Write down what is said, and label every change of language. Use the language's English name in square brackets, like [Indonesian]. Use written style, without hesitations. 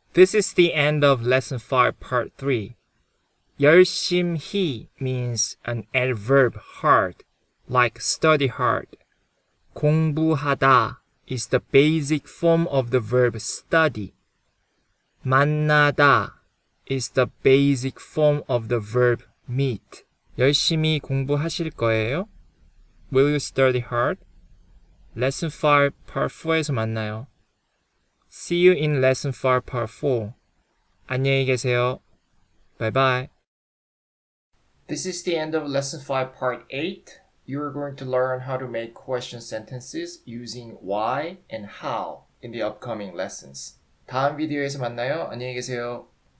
[English] This is the end of lesson 5, part 3. 열심히 means an adverb hard, like study hard. 공부하다 is the basic form of the verb study. 만나다 is the basic form of the verb meet. [Korean] 열심히 공부하실 거예요? [English] Will you study hard? [Korean] Lesson 5, part 4에서 만나요. [English] See you in lesson 5, part 4. [Korean] 안녕히 계세요. [English] Bye bye. This is the end of lesson 5, part 8. You are going to learn how to make question sentences using why and how in the upcoming lessons. [Korean] 다음 비디오에서 만나요. 안녕히 계세요.